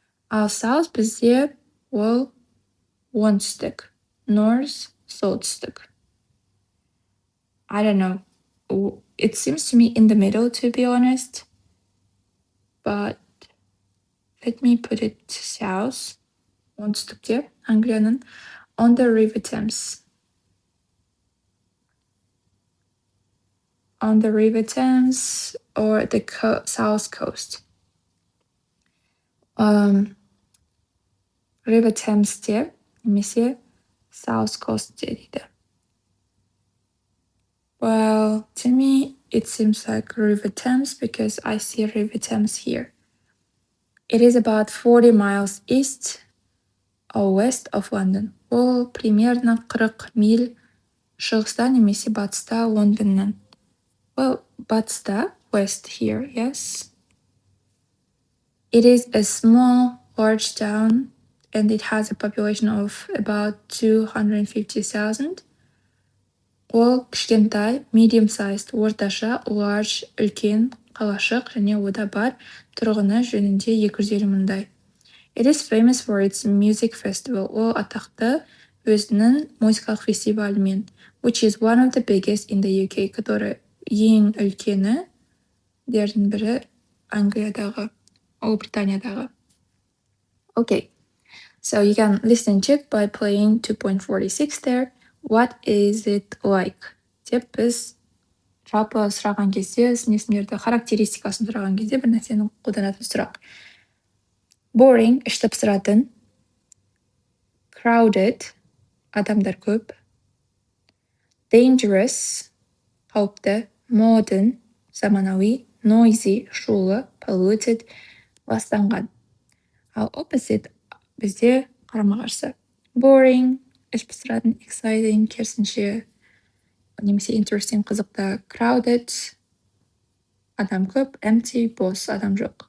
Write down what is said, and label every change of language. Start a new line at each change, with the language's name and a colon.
Kazakh: Ал south бізде ол оңтүстік.
English: North,
Kazakh: солтүстік.
English: I don't know. It seems to me in the middle, to be honest. But let me put it south.
Kazakh: Оңтүстікте, Англияның.
English: On the River Thames. On the River Thames or the south coast.
Kazakh: River Thames'te немесе south coast'te дейді.
English: Well, to me, it seems like River Thames because I see River Thames here. It is about 40 miles east or west of London.
Kazakh: Ол примерно 40 миль шығыста немесе батыста Лондоннан.
English: Well,
Kazakh: батыста,
English: west here, yes. It is a small, large town and it has a population of about 250,000.
Kazakh: Ол кішкентай, medium-sized, орташа, large, үлкен, қалашық және ода бар тұрғыны жөнінде 250 мыңдай.
English: It is famous for its music festival.
Kazakh: Ол атақты өзінің музыкалық фестивалімен,
English: which is one of the biggest in the UK,
Russian: который
Kazakh: ең үлкені дердің бірі Англиядағы, Ұлыбританиядағы.
English: Okay, so you can listen and check by playing 2.46 there. What is it like?
Kazakh: Деп біз жалпы сұраған кезде, сын есімдерді характеристикасын сұраған кезде бір нәрсені қолданатын сұрақ. Boring, ішті пысыратын. Crowded, адамдар көп. Dangerous, қауіпті. Modern, заманауи. Noisy, шулы. Polluted, ластанған. Ал opposite бізде қарама-қарсы. Boring, іш пысыратын. Exciting, керісінше немесе interesting, қызықты. Crowded, адам көп. Empty, бос, адам жоқ.